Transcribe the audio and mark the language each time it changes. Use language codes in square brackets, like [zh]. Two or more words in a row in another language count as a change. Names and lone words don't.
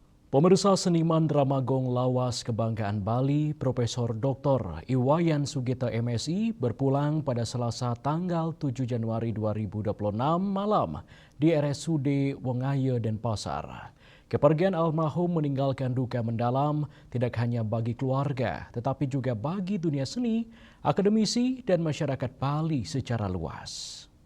[id] Pemirsa, seniman drama gong lawas kebanggaan Bali, Profesor Dr. Iwayan Sugito MSI berpulang pada Selasa tanggal 7 Januari 2026 malam di RSUD Wengayo Denpasar. Kepergian almarhum meninggalkan duka mendalam tidak hanya bagi keluarga, tetapi juga bagi dunia seni, akademisi, dan masyarakat Bali secara luas.